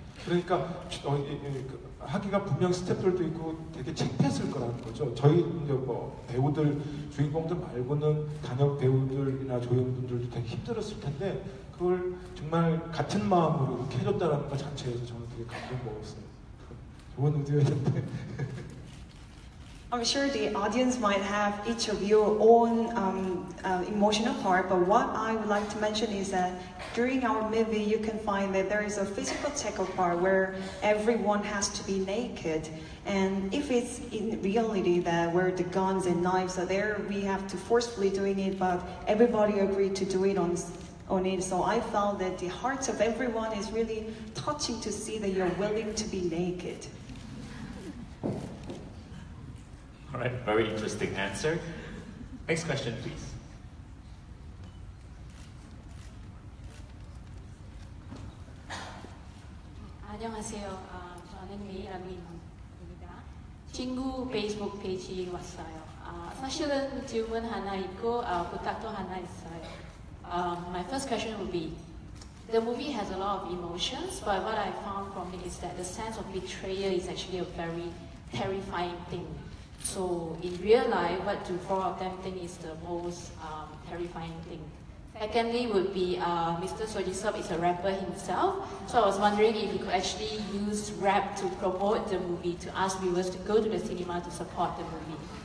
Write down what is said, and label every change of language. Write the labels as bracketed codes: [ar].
[ko] 그러니까 하기가 분명 스태프들도 있고 되게 창피했을 거라는 거죠. 저희 배우들, 주인공들 말고는 단역 배우들이나 조연분들도 되게 힘들었을 텐데 그걸 정말 같은 마음으로 이렇게 해줬다는 것 자체에서 저는 되게 감동 먹었어요. 좋은 의도였는데. [en] I'm sure the audience might have each of your own emotional part, but what I would like to mention is that during our movie you can find that there is a physical tackle part where everyone has to be naked, and if it's in reality that where the guns and knives are there, we have to forcefully doing it, but everybody agreed to do it on it. So I felt that the hearts of everyone is really touching to see that you're willing to be naked. All right, very interesting answer. Next question, please. [ko] 안녕하세요. 저는 메이라민입니다. 친구 페이스북 페이지 왔어요. 사실은 질문 하나 있고 부탁도 하나 있어요. [en] My first question would be, the movie has a lot of emotions, but what I found from it is that the sense of betrayal is actually a very terrifying thing. So in real life, what do four of them think is the most terrifying thing? Secondly would be Mr. Sojisop is a rapper himself, so I was wondering if he could actually use rap to promote the movie, to ask viewers to go to the cinema to support the movie.